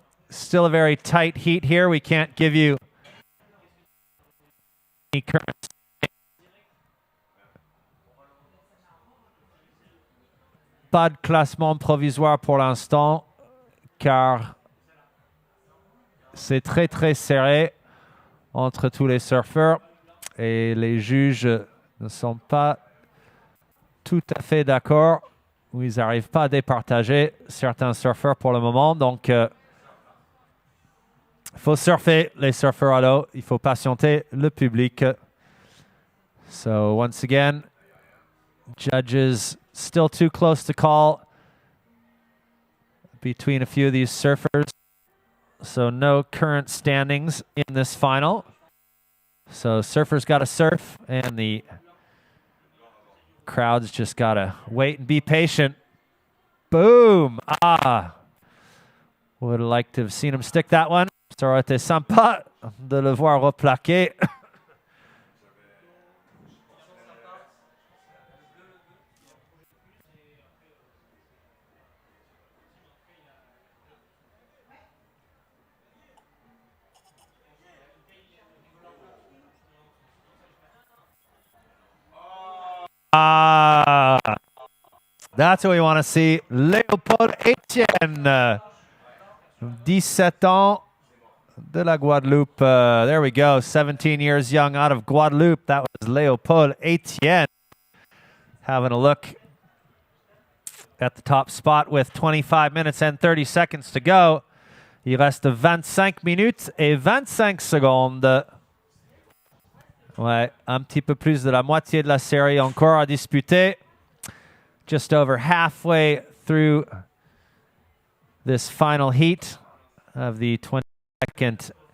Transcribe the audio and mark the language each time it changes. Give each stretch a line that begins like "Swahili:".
English: Still a very tight heat here. We can't give you any current.
French: Pas de classement provisoire pour l'instant, car c'est très très serré entre tous les surfeurs. Et les juges ne sont pas tout à fait d'accord, ou ils n'arrivent pas à départager certains surfeurs pour le moment. Donc, il faut surfer les surfeurs à l'eau. Il faut patienter le public.
English: So, once again, judges still too close to call between a few of these surfers. So, no current standings in this final. So surfers got to surf, and the crowd's just got to wait and be patient. Boom! Ah! Would have liked to have seen him stick that one.
French: Ça aurait été sympa de le voir replaquer.
English: Ah, that's what we want to see.
French: Léopold Etienne, 17 ans, de la Guadeloupe.
English: There we go, 17 years young out of Guadeloupe. That was Léopold Etienne. Having a look at the top spot with 25 minutes and 30 seconds to go.
French: Il reste 25 minutes et 25 secondes. Ouais, un petit peu plus de la moitié de la série encore à disputer.
English: Just over halfway through this final heat of the 22nd